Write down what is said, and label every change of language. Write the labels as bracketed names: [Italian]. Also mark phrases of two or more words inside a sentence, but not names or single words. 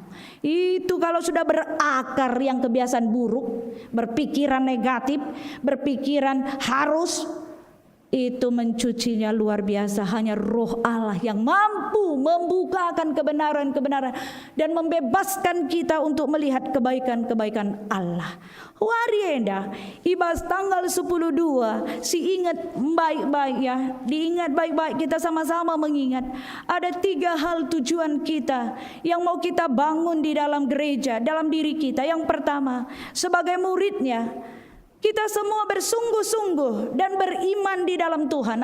[Indonesian] Itu kalau sudah berakar yang kebiasaan buruk, berpikiran negatif, berpikiran harus, itu mencucinya luar biasa. Hanya Roh Allah yang mampu membukakan kebenaran-kebenaran dan membebaskan kita untuk melihat kebaikan-kebaikan Allah. [Batak Karo] Warienda, ibas [Indonesian] tanggal 10/2, si ingat baik-baik ya, diingat baik-baik, kita sama-sama mengingat. Ada 3 hal tujuan kita yang mau kita bangun di dalam gereja, dalam diri kita. Yang pertama, sebagai muridnya, kita semua bersungguh-sungguh dan beriman di dalam Tuhan.